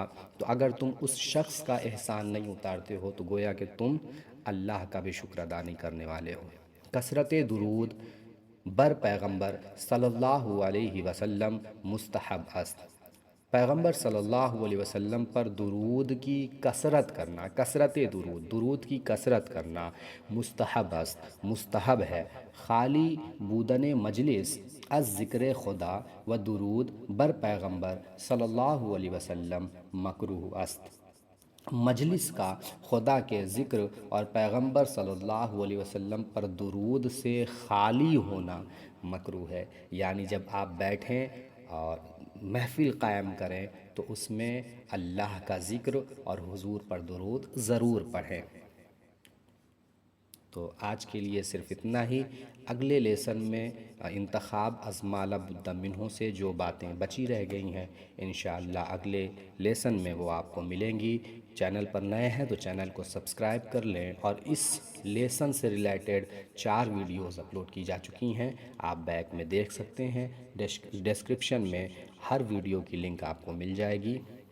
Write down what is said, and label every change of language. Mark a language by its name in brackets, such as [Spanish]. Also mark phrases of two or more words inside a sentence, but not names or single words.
[Urdu] تو اگر تم اس شخص کا احسان نہیں اتارتے ہو تو گویا کہ تم اللہ کا بھی شکر ادا نہیں کرنے والے ہو۔ [Persian] کثرت درود بر پیغمبر صلی اللہ علیہ وسلم مستحب است۔ [Urdu] پیغمبر صلی اللہ علیہ وسلم پر درود کی کثرت کرنا، کثرت درود کی کثرت کرنا [Persian] مستحب است، [Urdu] مستحب ہے۔ [Persian] خالی بودن مجلس از ذکر خدا و درود بر پیغمبر صلی اللہ علیہ وسلم مکروہ است۔ [Urdu] مجلس کا خدا کے ذکر اور پیغمبر صلی اللہ علیہ وسلم پر درود سے خالی ہونا مکروہ ہے، یعنی جب آپ بیٹھیں اور محفل قائم کریں تو اس میں اللہ کا ذکر اور حضور پر درود ضرور پڑھیں۔ تو آج کے لیے صرف اتنا ہی۔ اگلے لیسن میں انتخاب از ما لا بد منہ سے جو باتیں بچی رہ گئی ہیں انشاءاللہ اگلے لیسن میں وہ آپ کو ملیں گی۔ چینل پر نئے ہیں تو چینل کو سبسکرائب کر لیں، اور اس لیسن سے ریلیٹڈ 4 [English] videos upload [Urdu] کی جا چکی ہیں، آپ بیک میں دیکھ سکتے ہیں۔ ڈسکرپشن میں ہر ویڈیو کی لنک آپ کو مل جائے گی۔